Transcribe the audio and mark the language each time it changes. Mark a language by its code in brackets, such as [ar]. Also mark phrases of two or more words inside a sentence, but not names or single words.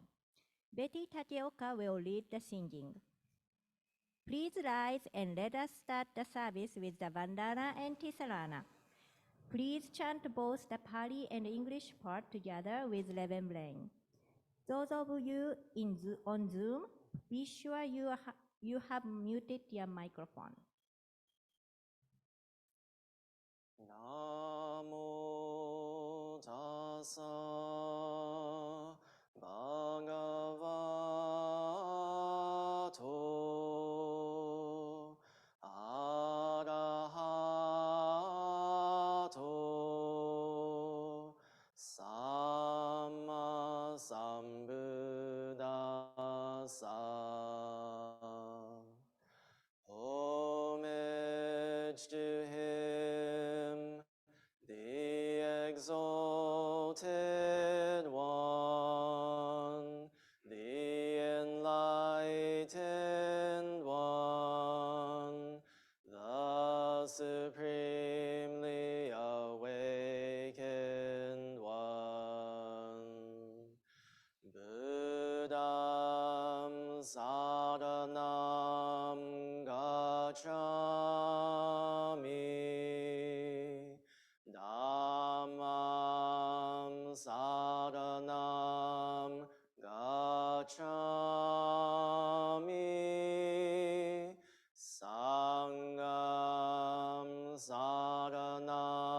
[en] Betty Takeoka will lead the singing. Please rise and let us start the service with the Vandana and Tisarana. Please chant both the Pali and English part together with Reverend Blaine. Those of you on Zoom, be sure you have muted your microphone. [pi] Namo tassa bhagavato arahato samma sambuddhassa. [en] Homage to him, the exalted one, the enlightened one, the supremely awakened one. [pi] Buddham saranam gacchami, Dhammam saranam gacchami, Sangham saranam